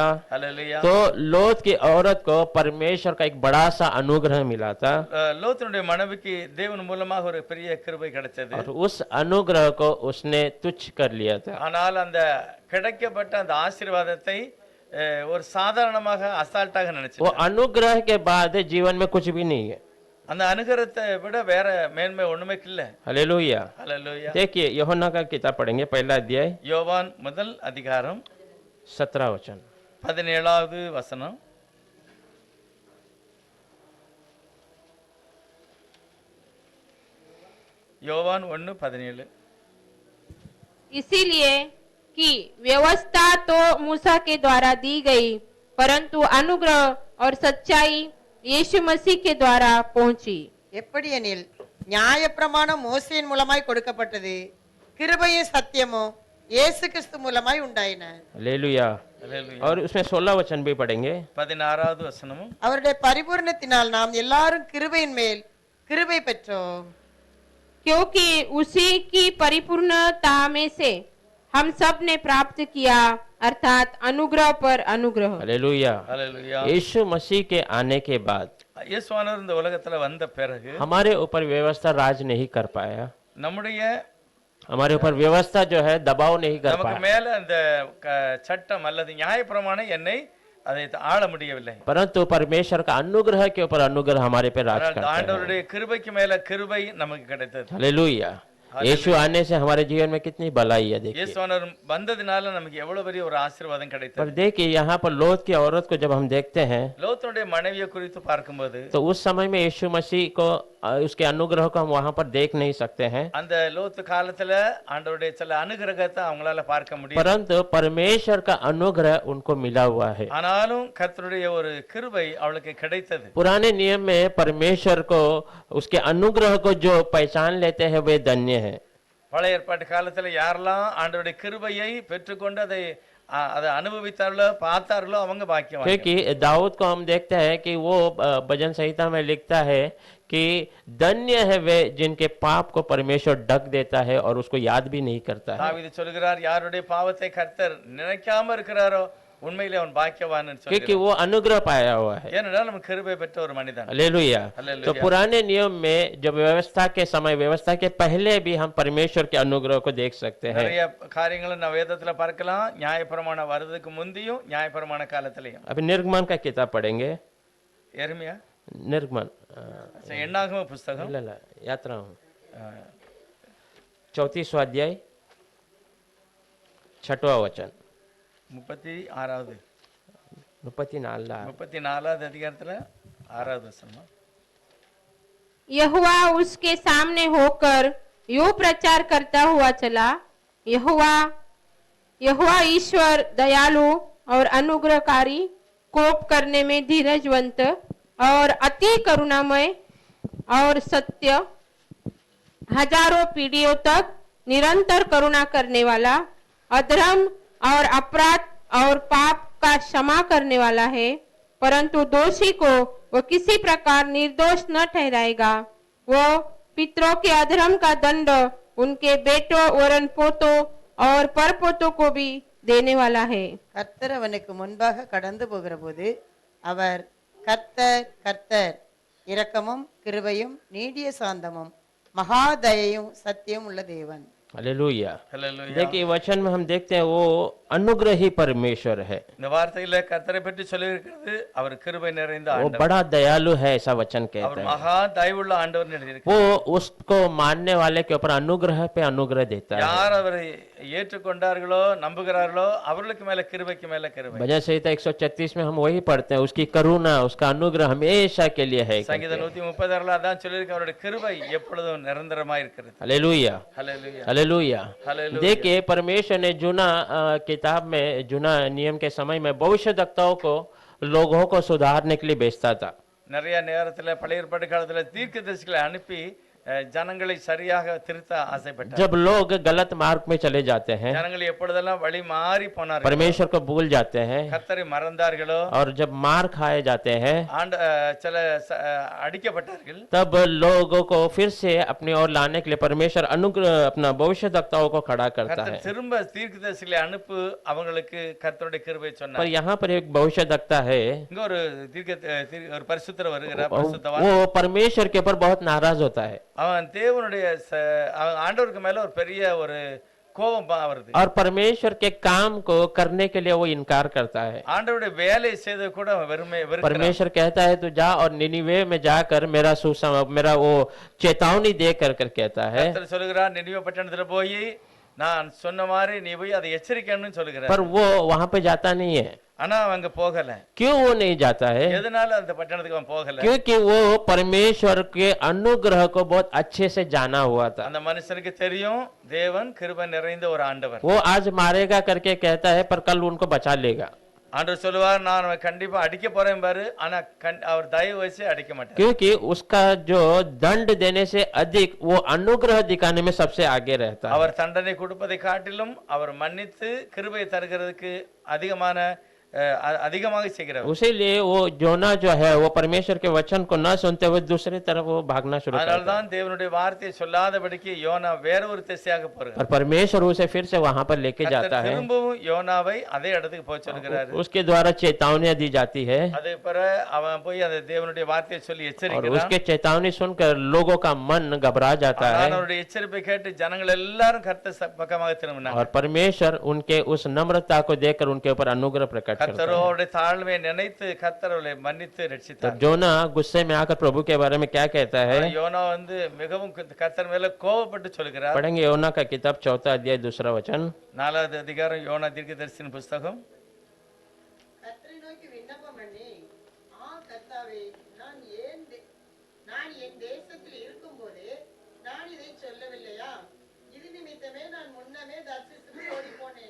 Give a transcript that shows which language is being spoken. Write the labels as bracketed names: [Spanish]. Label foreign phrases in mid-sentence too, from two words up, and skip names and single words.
[Tamil] அல்லேலூயா. [Hindi] तो लोत की औरत को परमेश्वर का एक बड़ा सा अनुग्रह मिला था, [Tamil] லோத்தினுடைய மனைவிக்கு தேவன் மூலமாக ஒரு பெரிய கிருபை கிடைச்சது. [Hindi] और उस अनुग्रह को उसने तुच्छ कर लिया था. [Tamil] ஆனால் அந்த கிடைக்கப்பட்ட அந்த ஆசீர்வாதத்தை ஒரு சாதாரணமாக அசால்ட்டாக [Hindi] वो [Tamil] நினைச்சு, [Hindi] अनुग्रह के बाद जीवन में कुछ भी नहीं है. [Tamil] அந்த அனுகிரகத்தை விட வேற மேன்மை ஒண்ணுமே இல்ல. [Hindi] हालेलुया. [Tamil] அல்லேலூயா. [Hindi] देखिए, यूहन्ना का किताब पढ़ेंगे, पहला अध्याय [Tamil] யோவான் முதல் அதிகாரம் [Hindi] 17 वचन. [Tamil] 17வது வசனம். யோவான் 1:17. [Hindi] इसीलिए कि व्यवस्था तो मूसा के द्वारा दी गई, परंतु अनुग्रह और सच्चाई यीशु मसीह के द्वारा पहुंची। [Tamil] எப்படி எனில் நியாயப்பிரமாணம் மோசேயின் மூலமாய் கொடுக்கப்பட்டது, கிருபையும் சத்தியமும் இயேசு கிறிஸ்து மூலமாய் உண்டாயின. [Hindi] हालेलुया। [Tamil] அல்லேலூயா. [Hindi] और उसमें 16 वचन भी पढ़ेंगे। [Tamil] 16வது வசனமும் அவருடைய பரிபூரணத்தினால் நாம் எல்லாரும் கிருபையின் மேல் கிருபை பெற்றோம். [Hindi] क्योंकि उसी की परिपूर्णता में से हम सब ने प्राप्त किया, अर्थात अनुग्रह पर अनुग्रह। हालेलुया। [Tamil] அல்லேலூயா. [Hindi] यीशु मसीह के आने के बाद [Tamil] இயேசுவானவர் இந்த உலகத்துல வந்த பிறகு [Hindi] हमारे ऊपर व्यवस्था राज नहीं कर पाया, [Tamil] நம்முடைய [Hindi] हमारे ऊपर व्यवस्था जो है दबाव नहीं कर [Tamil] நமக்கு [Hindi] पाया, [Tamil] மேல அந்த சட்டம் அல்லது நியாயப்பிரமாணம் என்னை அதை ஆள முடியவில்லை. [Hindi] परंतु परमेश्वर का अनुग्रह के ऊपर अनुग्रह हमारे पे राज [Tamil] ஆனால் [Hindi] करता है। [Tamil] ஆண்டவருடைய கிருபைக்கு மேல கிருபை நமக்கு கிடைத்தது. [Hindi] हालेलुया। यीशु आने से हमारे जीवन में कितनी भलाई है देखिए। [Tamil] இயேசுவானவர் வந்ததினால நமக்கு எவ்வளவு பெரிய ஒரு ஆசீர்வாதம் [Hindi] पर [Tamil] கிடைத்தது. [Hindi] देखिए यहाँ पर लोथ की औरत को जब हम देखते हैं [Tamil] லோத்துடைய மனைவியை குறித்து பார்க்கும்போது [Hindi] तो उस समय में यीशु मसीह को उसके अनुग्रह को हम वहां पर देख नहीं सकते हैं, [Tamil] அந்த லோத்து காலத்துல ஆண்டவருடைய சில அனுகிரகத்தை அவங்களால பார்க்க முடியும். [Hindi] परंतु परमेश्वर का अनुग्रह उनको मिला हुआ है। [Tamil] ஆனாலும் கர்த்தருடைய ஒரு கிருபை அவளுக்கு கிடைத்தது. [Hindi] पुराने नियम में परमेश्वर को उसके अनुग्रह को जो पहचान लेते हैं वे धन्य है। [Tamil] பழைய ஏற்பாட்டு காலத்துல யாரெல்லாம் ஆண்டவருடைய கிருபையை பெற்றுக்கொண்டு அதை அனுபவித்தார்களோ பார்த்தார்களோ அவங்க பாக்கியவான். [Hindi] क्योंकि दाऊद को हम देखते हैं कि वो भजन संहिता में लिखता है कि धन्य है वे जिनके पाप को परमेश्वर ढक देता है और उसको याद भी नहीं करता है, [Tamil] தாவீது சொல்கிறார், யாருடைய பாவத்தை கர்த்தர் நினைக்காம இருக்கிறாரோ உண்மையிலே அவன் பாக்கியவான் [Hindi] क्योंकि वो अनुग्रह पाया हुआ है। [Tamil] ஏனென்றால் நம்ம கிருபை பெற்ற ஒரு மனிதன். [Hindi] हालेलुया। हालेलुया। तो पुराने नियम में जब व्यवस्था के समय, व्यवस्था के पहले भी हम परमेश्वर के अनुग्रह को देख सकते हैं। [Tamil] நிறைய காரியங்களை நம்ம வேதத்துல பார்க்கலாம், நியாயப்பிரமாணம் வர்றதுக்கு முந்தியும் நியாயப்பிரமாண காலத்திலையும். [Hindi] अभी निर्गमन का किताब पढ़ेंगे। [Tamil] எர்மியா [Hindi] निर्गमन [Tamil] எண்ணாகம புஸ்தகம் [Hindi] இல்ல यात्रा 34वां अध्याय 6वां वचन [Tamil] 34வது 34 அதிகாரத்துல 6வது வசனம். [Hindi] यहोवा उसके सामने होकर यूं प्रचार करता हुआ चला, यहोवा ईश्वर दयालु और अनुग्रहकारी, कोप करने में धीरजवंत और अति करुणामय और सत्य, हजारों पीढ़ियों तक निरंतर करुणा करने वाला, अधर्म और अपराध और पाप का क्षमा करने वाला है, परंतु दोषी को वो किसी प्रकार निर्दोष न ठहराएगा। वो पितरों के अधर्म का दंड उनके बेटों वरन पोतों और परपोतों को भी देने वाला है। [Tamil] கர்த்தர் அவனுக்கு முன்பாக கடந்து போகிற போது அவர் கர்த்தர் கர்த்தர் இரக்கமும் கிருபையும் நீடிய சாந்தமும் மகா தயையும் சத்தியம் உள்ள தேவன். [Hindi] हालेलुया। [Tamil] ஹல்லேலூயா. [Hindi] देखिए वचन में हम देखते हैं वो अनुग्रही परमेश्वर है, [Tamil] இந்த வார்த்தையில கர்த்தரை பற்றி சொல்லி இருக்கிறது, அவர் கிருபை நிறைந்த [Hindi] वो [Tamil] ஆண்டவர், [Hindi] बड़ा दयालु है, ऐसा वचन [Tamil] அவர் [Hindi] कहता है। [Tamil] மகா தயவுள்ள ஆண்டவர் எழுதியிருக்கிறார். [Hindi] वो उसको मानने वाले के ऊपर अनुग्रह पे अनुग्रह देता है। [Tamil] யார் அவரை ஏற்றுக்கொண்டார்களோ நம்புகிறார்களோ அவர்களுக்கு மேல கிருபைக்கு மேல கிருபை. [Hindi] भजन संहिता 136 में हम वही पढ़ते हैं, उसकी करुणा, उसका अनुग्रह हमेशा के लिए है। [Tamil] சங்கீதம் 136 அதான் சொல்லியிருக்கு, அவருடைய கிருபை எப்பொழுதும் நிரந்தரமாய் இருக்கிறது. [Hindi] हालेलुया। [Tamil] ஹல்லேலூயா. [Hindi] हालेलुया। हालेलुया। देखिए परमेश्वर ने जुना किताब में, जुना नियम के समय में भविष्यद्वक्ताओं को लोगों को सुधारने के लिए भेजता था। [Tamil] நிறைய நேரத்துல பழைய ஏற்பாட்டு காலத்துல தீர்க்கதரிசிகளை அனுப்பி ஜனங்களை சரியாக திருத்த ஆசைப்பட்டார். [Hindi] जब लोग गलत मार्ग में चले जाते हैं, [Tamil] ஜனங்கள் எப்பொழுதெல்லாம் வழி மாறி போனார்கள், [Hindi] परमेश्वर को भूल जाते हैं [Tamil] கர்த்தரை மறந்தார்களோ, [Hindi] और जब मार खाए जाते हैं, [Tamil] சில அடிக்கப்பட்டார்கள், [Hindi] तब लोगों को फिर से अपनी ओर लाने के लिए परमेश्वर अनुग्रह अपना भविष्यद्वक्ताओं को खड़ा करता [Tamil] கர்த்தர் [Hindi] है। [Tamil] திரும்ப தீர்க்கதரிசிகளை அனுப்பு அவங்களுக்கு கர்த்தருடைய கிருபை [Hindi] पर [Tamil] சொன்னார். [Hindi] यहाँ पर एक भविष्यद्वक्ता है, [Tamil] இங்க ஒரு ஒரு பரிசுத்தர் வருகிறார், பரிசுத்தவான். [Hindi] वो परमेश्वर के ऊपर बहुत नाराज होता है [Tamil] அவன் தேவனுடைய அவன் ஆண்டவருக்கு மேல ஒரு பெரிய ஒரு கோபம் வருது. [Hindi] और परमेश्वर के काम को करने के लिए वो इनकार करता है। [Tamil] ஆண்டவருடைய வேலை செய்து கூட அவன் வெறுக்கிறான். [Hindi] परमेश्वर कहता है तू जा और निनिवे में जाकर मेरा वो चेतावनी दे कर कहता है, [Tamil] கர்த்தர் சொல்லுகிறார், நினிவே பட்டணத்துல போய் நான் சொன்ன மாதிரி நீ போய் அதை எச்சரிக்கணும்னு சொல்லுகிறார். [Hindi] पर वो वहां पे जाता नहीं है। [Tamil] ஆனா அவன் அங்க போகல. [Hindi] क्यों वो नहीं जाता है? [Tamil] எதனால அந்த பட்டணத்துக்கு அவன் போகல? [Hindi] क्योंकि वो परमेश्वर के अनुग्रह को बहुत अच्छे से जाना हुआ था। [Tamil] அந்த மனுஷனுக்கு தெரியும் தேவன் கிருபை நிறைந்த ஒரு ஆண்டவர். [Hindi] वो आज मारेगा करके कहता है पर कल उनको बचा लेगा। [Tamil] ஆண்டவர் சொல்லுவார், நான் அவனை கண்டிப்பா அடிக்க போறேன் பாரு, ஆனா அவர் தயவு வச்சு அடிக்க மாட்டார். [Hindi] क्योंकि उसका जो दंड देने से अधिक वो अनुग्रह दिखाने में सबसे आगे रहता है। [Tamil] அவர் தண்டனை கொடுப்பதை காட்டிலும் அவர் மன்னித்து கிருபை தருகிறதுக்கு அதிகமாக செய்கிறார். [Hindi] उसीलिए वो जोना जो है वो परमेश्वर के वचन को न सुनते हुए दूसरी तरफ वो भागना शुरू करता है। [Tamil] அதனால்தான் தேவனுடைய வார்த்தையை சொல்லாதபடிக்கு யோனா வேற ஒரு திசையாக போகிறார். [Hindi] और परमेश्वर उसे फिर से वहां पर लेके जाता है। [Tamil] திரும்பவும் யோனாவை அதே இடத்துக்கு போக சொல்கிறார். [Hindi] उसके द्वारा चेतावनियां दी जाती है [Tamil] அதே பிறகு அவன் போய் அந்த தேவனுடைய வார்த்தையை சொல்லி [Hindi] और [Tamil] எச்சரிக்கிறான். [Hindi] उसके चेतावनी सुनकर लोगों का मन घबरा जाता है [Tamil] அவருடைய எச்சரிப்பை கேட்டு ஜனங்கள் எல்லாரும் கர்த்தர் பக்கமாக திரும்பினாங்க. [Hindi] और परमेश्वर उनके उस नम्रता को देखकर उनके ऊपर अनुग्रह प्रकट करता है। [Tamil] கர்த்தரோட தாழ்மையை நினைத்து கர்த்தர் அவளை மன்னித்து [Hindi] तब [Tamil] ரட்சித்தார். [Hindi] जोना गुस्से में आकर प्रभु के बारे में क्या कहता है? [Tamil] யோனா மிகவும் கர்த்தர் மேல கோபப்பட்டு சொல்கிறார். [Hindi] पढ़ेंगे योना का किताब 4 अध्याय 2 वचन। [Tamil] 4வது அதிகாரம் யோனா தீர்க்கதரிசியின் புத்தகம். கர்த்தரை நோக்கி விண்ணப்பம் பண்ணி, கர்த்தாவே, நான் என் தேசத்தில் இருக்கும்போதே நான் இதை சொல்லவில்லையா? இது நிமித்தமே நான் முன்னமே தர்சித்து ஓடி போனேன்.